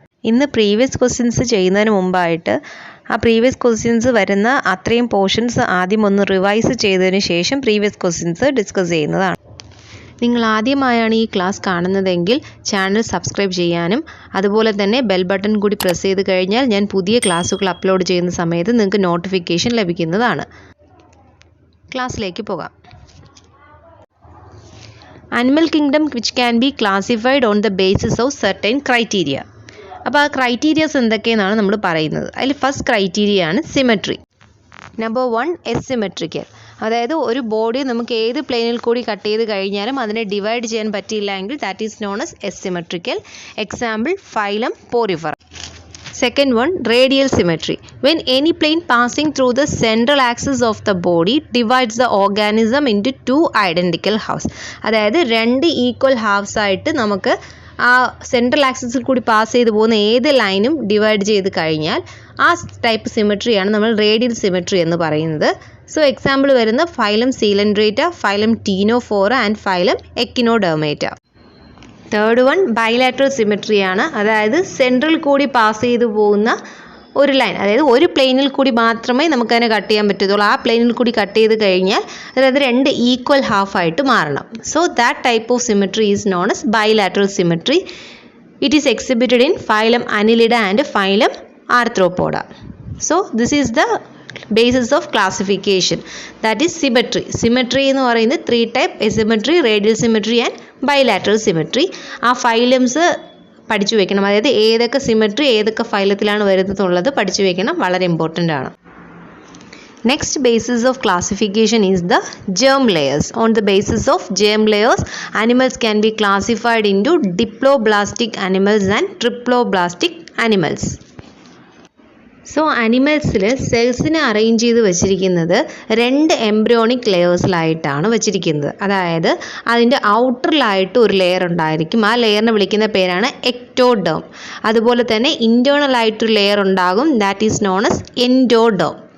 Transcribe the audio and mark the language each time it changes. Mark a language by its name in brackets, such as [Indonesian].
[Malayalam] ഇന്ന് previous questions ചെയ്യുന്നതിന് മുമ്പായിട്ട് ആ പ്രീവിയസ് ക്വസ്റ്റ്യൻസ് വരുന്ന അത്രയും പോർഷൻസ് ആദ്യം ഒന്ന് റിവൈസ് ചെയ്തതിന് ശേഷം പ്രീവിയസ് ക്വസ്റ്റ്യൻസ് ഡിസ്കസ് ചെയ്യുന്നതാണ്. നിങ്ങൾ ആദ്യമായാണ് ഈ ക്ലാസ് കാണുന്നതെങ്കിൽ ചാനൽ സബ്സ്ക്രൈബ് ചെയ്യാനും അതുപോലെ തന്നെ ബെൽ ബട്ടൺ കൂടി പ്രസ് ചെയ്ത് കഴിഞ്ഞാൽ ഞാൻ പുതിയ ക്ലാസ്സുകൾ അപ്ലോഡ് ചെയ്യുന്ന സമയത്ത് നിങ്ങൾക്ക് നോട്ടിഫിക്കേഷൻ ലഭിക്കുന്നതാണ്. ക്ലാസ്സിലേക്ക് പോകാം. [English] Animal kingdom which can be classified on the basis of certain criteria. [Malayalam] അപ്പോൾ ആ ക്രൈറ്റീരിയസ് എന്തൊക്കെയെന്നാണ് നമ്മൾ പറയുന്നത്. അതിൽ ഫസ്റ്റ് ക്രൈറ്റീരിയ ആണ് സിമെട്രി. Number 1 asymmetrical. അതായത് ഒരു ബോഡി നമുക്ക് ഏത് പ്ലെയിനിൽ കൂടി കട്ട് ചെയ്ത് കഴിഞ്ഞാലും അതിനെ ഡിവൈഡ് ചെയ്യാൻ പറ്റിയില്ല എങ്കിൽ [English] That is known as asymmetrical. Example phylum Porifera. Second one, radial symmetry. When any plane passing through the central axis of the body divides the organism into two identical halves. [Malayalam] അതായത് രണ്ട് equal halves ആയിട്ട് നമുക്ക് ആ central ആക്സിസിൽ കൂടി pass ചെയ്ത് പോകുന്ന ഏത് ലൈനും ഡിവൈഡ് ചെയ്ത് കഴിഞ്ഞാൽ ആ ടൈപ്പ് സിമെട്രിയാണ് നമ്മൾ റേഡിയൽ സിമെട്രി എന്ന് പറയുന്നത്. [English] So example വരുന്ന phylum Coelenterata, phylum Ctenophora and phylum Echinodermata. [Malayalam] Third one bilateral symmetry ആണ്. അതായത് സെൻട്രൽ കൂടി പാസ് ചെയ്തു പോകുന്ന ഒരു ലൈൻ, അതായത് ഒരു പ്ലെയിനിൽ കൂടി മാത്രമേ നമുക്കതിനെ കട്ട് ചെയ്യാൻ പറ്റത്തുള്ളൂ. ആ പ്ലെയിനിൽ കൂടി കട്ട് ചെയ്ത് കഴിഞ്ഞാൽ അതായത് രണ്ട് ഈക്വൽ ഹാഫ് ആയിട്ട് മാറണം. [English] So that type of symmetry is known as bilateral symmetry. It is exhibited in phylum Annelida and phylum Arthropoda. So this is the basis of classification, that is symmetry. Symmetry [Malayalam] എന്ന് പറയുന്നത് [English] 3 type: asymmetry, radial symmetry and bilateral symmetry. [Malayalam] ആ phylums പഠിച്ചു വെക്കണം. അതായത് ഏതൊക്കെ symmetry ഏതൊക്കെ ഫൈലത്തിലാണ് വരുന്നതെന്നുള്ളത് പഠിച്ചു വെക്കണം, വളരെ ഇമ്പോർട്ടൻ്റ് ആണ്. [English] Next basis of classification is the germ layers. On the basis of germ layers, animals can be classified into diploblastic animals and triploblastic animals. [Malayalam] So അനിമൽസിൽ സെൽസിനെ arrange ചെയ്ത് വെച്ചിരിക്കുന്നത് രണ്ട് എംബ്രിയോണിക് ലെയേഴ്സിലായിട്ടാണ് വെച്ചിരിക്കുന്നത്. അതായത് അതിൻ്റെ ഔട്ടറിലായിട്ട് ഒരു ലെയർ ഉണ്ടായിരിക്കും. ആ ലെയറിനെ വിളിക്കുന്ന പേരാണ് എക്ടോഡേം. അതുപോലെ തന്നെ ഇൻറ്റേർണലായിട്ടൊരു ലെയർ ഉണ്ടാകും, [English] That is known as endoderm.